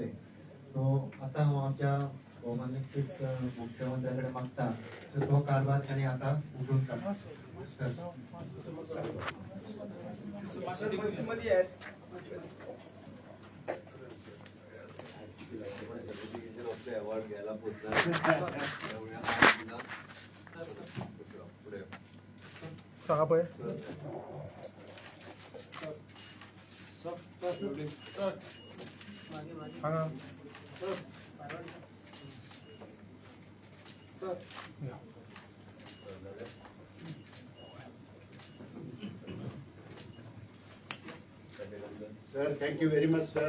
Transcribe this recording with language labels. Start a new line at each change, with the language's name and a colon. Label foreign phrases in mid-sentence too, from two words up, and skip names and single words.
Konkani: सो आतां हांव आमच्या भौमानीक मुख्यमंत्र्या कडेन मागता तर तो कारभार ताणी आतां उठून काडला.
Marathi: अवॉर्ड घ्यायला पोचला. पुढे
Konkani: सांगा पळय. सांगा.
English: sir thank you very much sir.